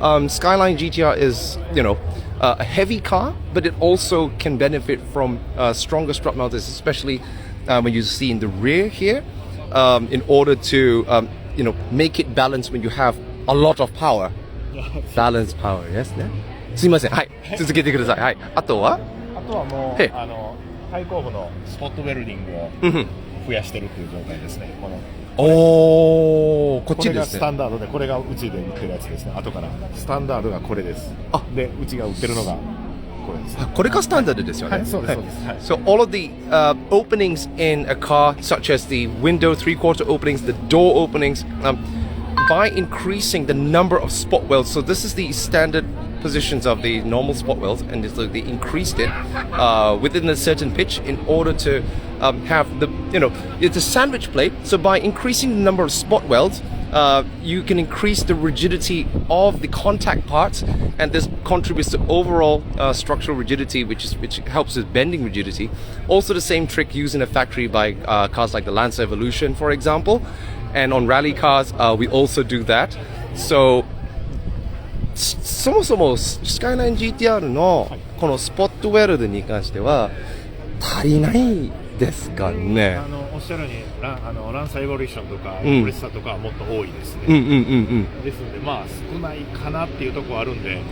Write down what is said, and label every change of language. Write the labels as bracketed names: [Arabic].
[English] Skyline GT-R is, a heavy car, but it also can benefit from stronger strut mounters, especially when you see in the rear here, in order to, make it balance when you have a lot of power. Balance power, yes [Japanese] ね。すいません。はい。続けてください。はい。あとはもう対後部のスポットウェルディングを増やしてるっていう状態ですね。こっちですね。これがスタンダードで、これがうちで売ってるやつですね。後からスタンダードがこれです。で、うちが売ってるのがこれです。これがスタンダードですよね。そうです。 [English] So all of the openings in a car, such as the window 3/4 openings, the door openings, by increasing the number of spot welds. So this is the standard positions of the normal spot welds, and they increased it within a certain pitch in order to have the, it's a sandwich plate. So by increasing the number of spot welds, you can increase the rigidity of the contact parts, and this contributes to overall structural rigidity, which helps with bending rigidity. Also the same trick used in a factory by cars like the Lancer Evolution, for example. And on rally cars, we also do that. [Japanese] So そもそもスカイライン GT-R のこのスポットウェルドに関しては足りないですかね。おっしゃるようにランサーエボリューションとかプレッサーとかはもっと多いですね。ですので少ないかなっていうところあるんで。